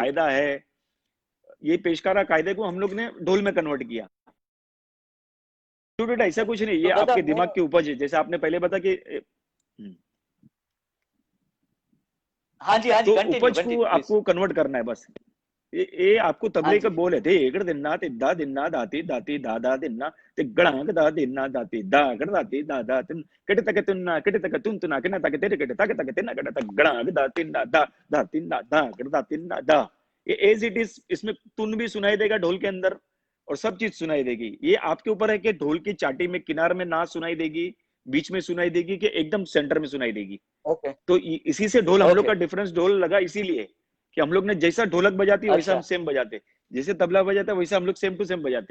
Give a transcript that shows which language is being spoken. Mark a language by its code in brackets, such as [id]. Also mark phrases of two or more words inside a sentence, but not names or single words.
[hi] कायदा है, ये पेशकारा कायदे को हम लोग ने ढोल में कन्वर्ट किया। स्टूडेंट ऐसा अच्छा, कुछ नहीं, ये तो दादा आपके मैं, दिमाग की उपज है, जैसे आपने पहले बता कि हाँ जी, हाँ जी, तो कंटिन्यू उपज को [en] continue please. [hi] आपको कन्वर्ट करना है बस। ये आपको हाँ तबले का जी, बोल है, थे एकड़ दिन्ना तिद्दा दिन्ना दाती दाती दादा दिन्ना ते गड़ांग दा दिन्ना दाती दा गड़ दाती दादा तिन कटे तक तुन्ना कटे तक तुन तुना कना तक तेरे कटे तक तक तिन्ना कटे तक गड़ांग दा तिन्ना दा दा तिन्ना दा गड़ दा तिन्ना दा। ये [en] as it is, [hi] इसमें तुन भी सुनाई देगा ढोल के अंदर, और सब चीज सुनाई देगी। ये आपके ऊपर है कि ढोल की चाटी में किनार में ना सुनाई देगी, बीच में सुनाई देगी, कि एकदम सेंटर में सुनाई देगी। ओके तो इसी से ढोल हम लोग ओके। का डिफरेंस ढोल लगा इसीलिए कि हम लोग ने जैसा ढोलक बजाती है वैसा हम अच्छा सेम बजाते, जैसे तबला बजाता है वैसा हम लोग [en] same to same [hi] बजाते।